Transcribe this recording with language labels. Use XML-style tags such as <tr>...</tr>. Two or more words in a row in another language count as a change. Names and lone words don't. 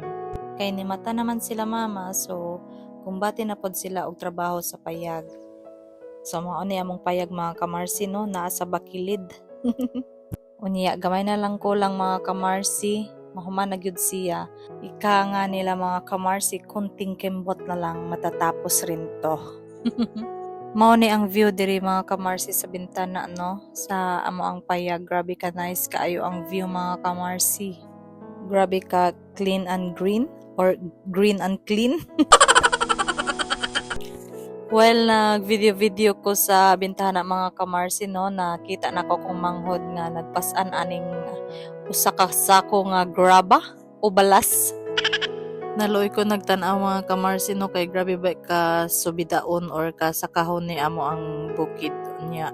<ceb>Kay ni mata naman sila mama so kumbati na pod sila og trabaho sa payag. So mao ni among payag mga kamarsi no naa sa bakilid. Unya gamay na lang ko lang mga kamarsi. Mahuman na gyud siya. Ika nga nila mga kamarsi,</ceb> <tl>kunting kembot na lang matatapos rin to.</tl> <ceb>Mao ni ang view diri mga kamarsi sa bintana no, sa amo ang payag. Grabe ka</ceb> <en>nice kaayo</en> <ceb>ang view mga kamarsi. Grabe ka</ceb> <en>clean and green or green and clean.</en> <ceb>Well, nag-video ko sa bintana mga kamarsi no, nakita na ko kung manghod nga nagpasan aning usa ka sako nga graba o balas. Naloy ko nagtan-aw mga kamarsi no kay grabe ba ka subidaon or ka sakahon ni amo ang bukid niya.</ceb>